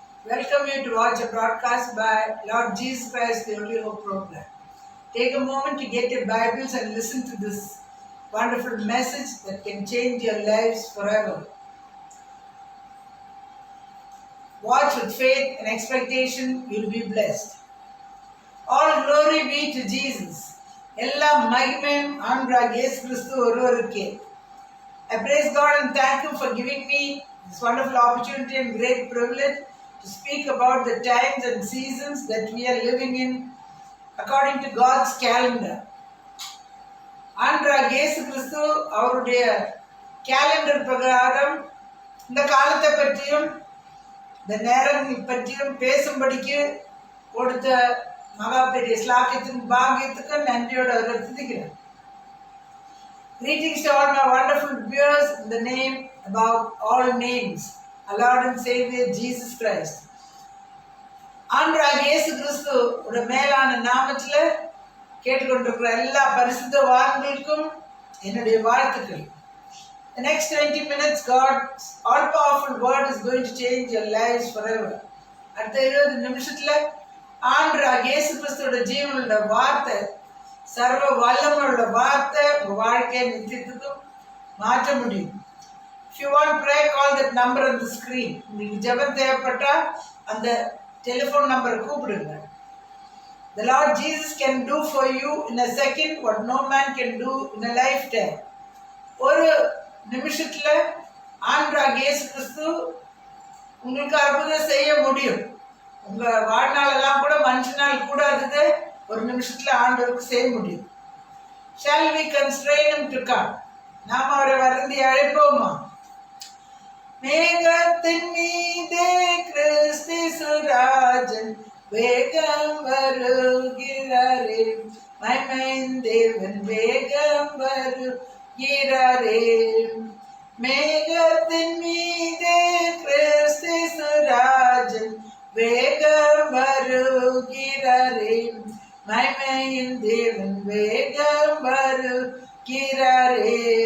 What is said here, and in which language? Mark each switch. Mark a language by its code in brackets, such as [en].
[en] Welcome you to watch a broadcast by Lord Jesus Christ, the Only Hope program. Take a moment to get your Bibles and listen to this wonderful message that can change your lives forever. Watch with faith and expectation, you'll be blessed. All glory be to Jesus. [ta] எல்லா மகிமையும் ஆண்டவராகிய இயேசு கிறிஸ்து ஒருவருக்கே. [en] I praise God and thank Him for giving me this wonderful opportunity and great privilege to speak about the times and seasons that we are living in according to God's calendar. [ta] ஆண்டவராகிய இயேசு கிறிஸ்து அவருடைய calendar பிரகாரம் இந்த காலத்தை பற்றியும் இந்த நேரங்கள் பற்றியும் பேசும்படிக்கு கொடுத்த மகா பெரிய ஸ்லாக்கியத்தின் பாக்கியத்துக்கு நன்றியோடு அவர்கள் துதிக்கிறேன். [en] Greetings to all my wonderful viewers in the name above all names, our Lord and Savior Jesus Christ. [ta] ஆண்டவராகிய இயேசு கிறிஸ்து உடைய மேலான நாமத்தில் கேட்டுக்கொண்டிருக்கிற எல்லா பரிசுத்தவான்களுக்கும் என்னுடைய வாழ்த்துக்கள். [en] The next 20 minutes, God's all-powerful word is going to change your lives forever. [ta] அடுத்த 20 நிமிஷத்தில் ஆண்டவராகிய இயேசு கிறிஸ்துவோட ஜீவனோட வார்த்தை, சர்வ வல்லமையோட வார்த்தை உங்கள் வாழ்க்கையை நித்தியத்துக்கும் மாற்ற முடியும். [en] If you want prayer, call that number on the screen. [ta] உங்களுக்கு ஜெபம் தேவைப்பட்டால் அந்த டெலிஃபோன் நம்பரை கூப்பிடுங்க. [en] The Lord Jesus can do for you in a second what no man can do in a lifetime. [ta] ஒரு நிமிஷத்தில் ஆண்டவராகிய இயேசு கிறிஸ்து உங்களுக்கு அற்புதம் செய்ய முடியும். உங்கள் வாழ்நாளெல்லாம் கூட மனுஷனால் கூடாதது ஒரு நிமிஷத்தில் ஆண்டவருக்கு செய்ய முடியும். [en] Shall we constrain him to come? [ta] நாம் அவரை வருந்தி அழைப்போமா? மேகத்தின் மீதே கிறிஸ்து ராஜன் வேகம் வருகிறாரே, மகிமையின் தேவன் வேகம் வருகிறாரே. மேகத்தின் மீதே கிறிஸ்து ராஜன் வேகம் வருகிறாரே, மகிமையின் தேவன் வேகம் வருகிறாரே.